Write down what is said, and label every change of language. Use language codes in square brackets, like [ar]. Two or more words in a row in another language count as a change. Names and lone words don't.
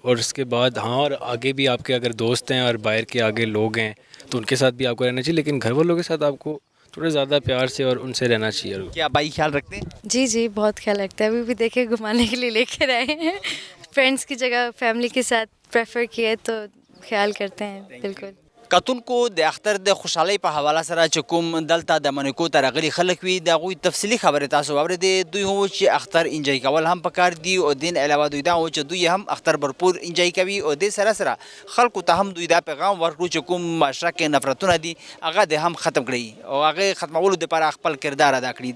[ur] اور اس کے بعد ہاں، اور آگے بھی آپ کے اگر دوست ہیں اور باہر کے آگے لوگ ہیں تو ان کے ساتھ بھی آپ کو رہنا چاہیے، لیکن گھر والوں کے ساتھ آپ کو تھوڑا زیادہ پیار سے اور ان سے رہنا چاہیے. کیا بھائی خیال رکھتے ہیں? جی جی بہت خیال رکھتا ہے. ابھی بھی دیکھے گھمانے کے لیے لے کر آئے ہیں، فرینڈز کی جگہ فیملی کے ساتھ پریفر کیے تو خیال کرتے ہیں بالکل. [ps] کتونکو د اختر د خوشحالۍ په حواله سره چې کوم دلته د منیکو ته راغلي خلک وي د هغوی تفصیلي خبرې تاسو واورېدې. دوی هم چې اختر انجوی کول هم پکار دي او دین علاوه دوی دا چې دوی هم اختر بھرپور انجوی کوي او دې سره سره خلکو ته هم دوی دا پیغام ورکړو چې کوم معاشره کې نفرتونه دي هغه د هم ختم کړي او هغه ختمولو دپاره خپل کردار ادا کړي.